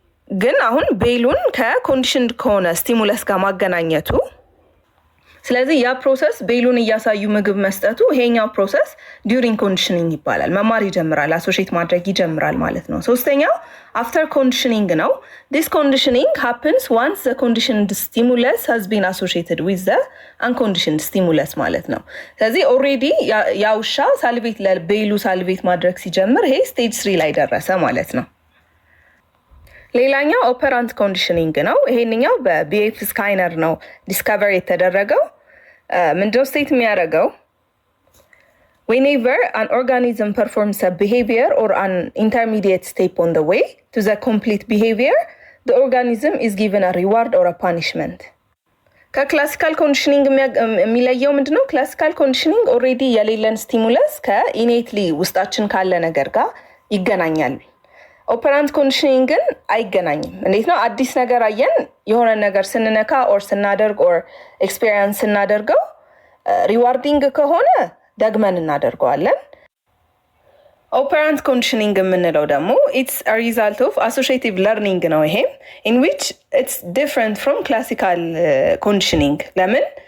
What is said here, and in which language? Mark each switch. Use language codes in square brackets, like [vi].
[am] ግን አሁን ቤሉን ከኮንዲሽንድ ከሆነ ስቲሙለስ ጋር ማገናኘቱ፣ ስለዚህ ያ ፕሮሰስ ቤሉን እያሳዩ ምግብ መስጠቱ፣ ይሄኛው ፕሮሰስ ዲዩሪንግ ኮንዲሽኒንግ ይባላል። መማር ይጀምራል፣ አሶሼት ማድረግ ይጀምራል ማለት ነው። ሶስተኛው አፍተር ኮንዲሽኒንግ ነው። [en] ዲስ ኮንዲሽኒንግ ሃፕንስ ዋንስ ዘ ኮንዲሽንድ ስቲሙለስ [am] ሃዝ ቢን አሶሼትድ ዊዝ ዘ አንኮንዲሽንድ ስቲሙለስ ማለት ነው። ስለዚህ ኦልሬዲ ያ ውሻ ሳልቬት ለቤሉ ሳልቬት ማድረግ ሲጀምር ይሄ ስቴጅ 3 ላይ ደረሰ ማለት ነው። ሌላኛው ኦፐራንት ኮንዲሽኒንግ ነው። ይሄንኛው በቢኤፍ ስካይነር ነው ዲስከቨር የተደረገው። ምንድነው ስቴት የሚያደርገው? [en] whenever an organism performs a behavior or an intermediate step on the way to the complete behavior, the organism is given a reward or a punishment. [am] ከክላሲካል ኮንዲሽኒንግ የሚለየው ምንድነው? ክላሲካል ኮንዲሽኒንግ ኦልሬዲ የሌለን ስቲሙለስ ከኢኔትሊ ውስጣችን ካለ ነገር ጋር ይገናኛል። ኦፐራንት ኮንዲሽኒንግ ግን አይገናኝም። እንዴት ነው? አዲስ ነገር አየን፣ የሆነ ነገር ስንነካ ኦር ስናደርግ ኦር ኤክስፔሪንስ ስናደርገው ሪዋርዲንግ ከሆነ ደግመን እናደርገዋለን። ኦፐራንት ኮንዲሽኒንግ የምንለው ደግሞ [en] ኢትስ አ ሪዛልት ኦፍ አሶሺዬቲቭ ለርኒንግ [am] ነው። ይሄም [en] ኢን ዊች ኢትስ ዲፍረንት ፍሮም ክላሲካል ኮንዲሽኒንግ። [am] ለምን?